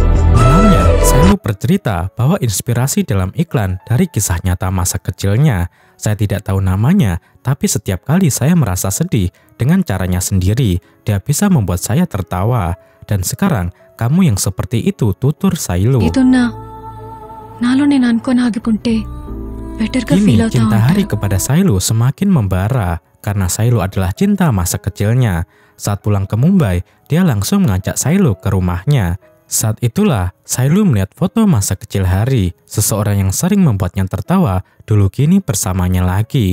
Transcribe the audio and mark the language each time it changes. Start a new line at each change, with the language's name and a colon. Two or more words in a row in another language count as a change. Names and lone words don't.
Indonesian: Malamnya, Sailu bercerita bahwa inspirasi dalam iklan dari kisah nyata masa kecilnya. Saya tidak tahu namanya, tapi setiap kali saya merasa sedih dengan caranya sendiri, dia bisa membuat saya tertawa. Dan sekarang, kamu yang seperti itu, tutur Sailu.
Telugu: నాలో నేను అనుకోని ఆగిపోతే బెటర్గా
Indonesian: Kini
Telugu: ఫీల్ అవుతా
Indonesian: cinta
Telugu: ఉంటా.
Indonesian: Hari kepada Sailu semakin membara karena Sailu adalah cinta masa kecilnya. Saat pulang ke Mumbai, dia langsung mengajak Sailu ke rumahnya. Saat itulah Sailu melihat foto masa kecil Hari, seseorang yang sering membuatnya tertawa, dulu kini bersamanya lagi.